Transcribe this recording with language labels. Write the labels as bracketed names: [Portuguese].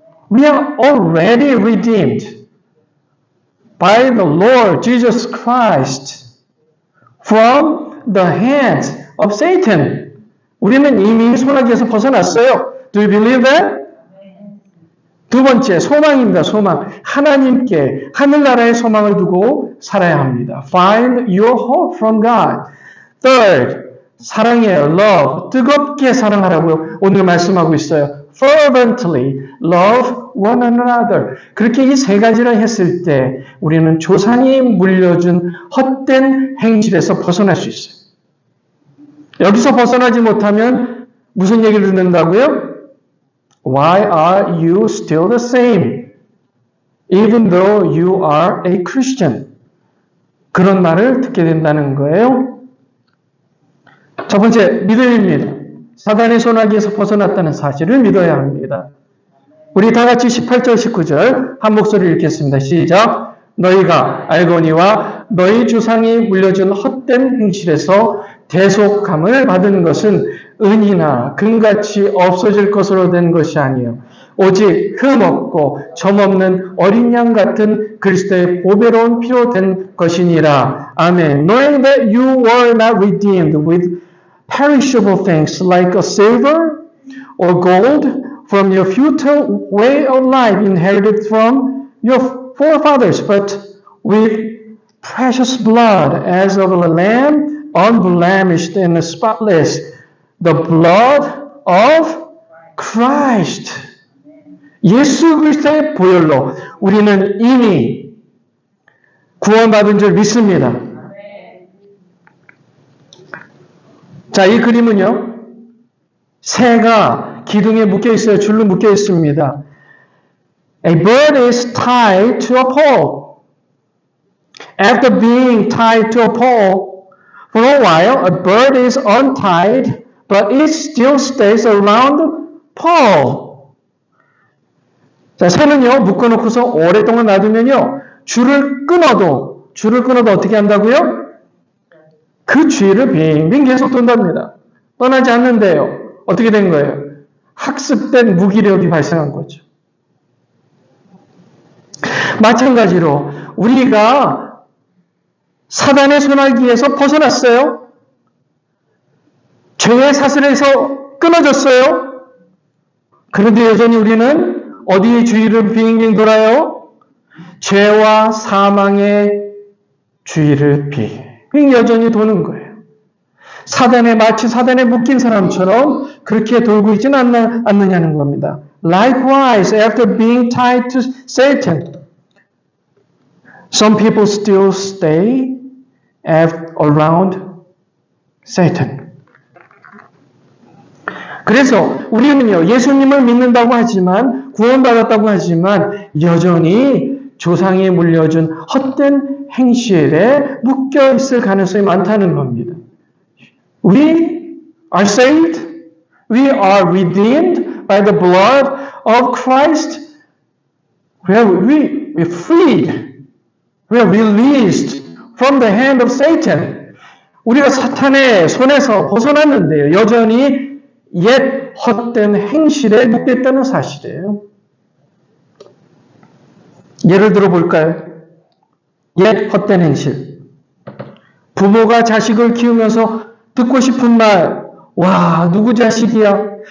[English] We are already redeemed by the Lord Jesus Christ from the hands of Satan. [Korean] 우리는 이미 손아귀에서 벗어났어요. [English] Do you believe that? [Korean] 두 번째, 소망입니다. 소망. 하나님께, 하늘나라의 소망을 두고 살아야 합니다. [English] Find your hope from God. Third, [Korean] 사랑이에요. Love. 뜨겁게 사랑하라고요. 오늘 말씀하고 있어요. [English] Fervently love one another. [Korean] 그렇게 이 세 가지를 했을 때 우리는 조상이 물려준 헛된 행실에서 벗어날 수 있어요. 여기서 벗어나지 못하면 무슨 얘기를 듣는다고요? [English] Why are you still the same? Even though you are a Christian. [Korean] 그런 말을 듣게 된다는 거예요. 첫 번째, 믿음입니다. 사단의 손아귀에서 벗어났다는 사실을 믿어야 합니다. 우리 다 같이 18절, 19절 한 목소리 읽겠습니다. 시작. 너희가 알거니와 너희 조상이 물려준 헛된 행실에서 대속함을 받은 것은 은이나 금같이 없어질 것으로 된 것이 아니요 오직 흠없고 점없는 어린 양 같은 그리스도의 보배로운 피로 된 것이니라. 아멘. [English] Knowing that you were not redeemed with perishable things like a silver or gold from your futile way of life inherited from your forefathers, but with precious blood as of a lamb unblemished and spotless, the blood of Christ. [Korean] 예수 그리스도의 보혈로 우리는 이미 구원받은 줄 믿습니다. 자, 이 그림은요, 새가 기둥에 묶여 있어요. 줄로 묶여 있습니다. [English] A bird is tied to a pole. After being tied to a pole for a while, a bird is untied, but it still stays around the pole. [Korean] 자, 새는요, 묶어놓고서 오랫동안 놔두면요, 줄을 끊어도 어떻게 한다고요? 그 주위를 빙빙 계속 돈답니다. 떠나지 않는데요. 어떻게 된 거예요? 학습된 무기력이 발생한 거죠. 마찬가지로 우리가 사단의 손아귀에서 벗어났어요. 죄의 사슬에서 끊어졌어요. 그런데 여전히 우리는 어디에 주위를 빙빙 돌아요? 죄와 사망의 주위를 빙빙 여전히 도는 거예요. 마치 사단에 묶인 사람처럼 그렇게 돌고 있지는 않느냐는 겁니다. [English] Likewise, after being tied to Satan, some people still stay around Satan. [Korean] 그래서 우리는요, 예수님을 믿는다고 하지만, 구원받았다고 하지만, 여전히 조상이 물려준 헛된 행실에 묶여 있을 가능성이 많다는 겁니다. [English] We are saved. We are redeemed by the blood of Christ. We are freed. We are released from the hand of Satan. [Korean] 우리가 사탄의 손에서 벗어났는데요. 여전히 옛 헛된 행실에 묶여 있다는 사실이에요. 예를 들어 볼까요? 옛 헛된 행실. 부모가 자식을 키우면서 듣고 싶은 말, 와, 누구 자식이야?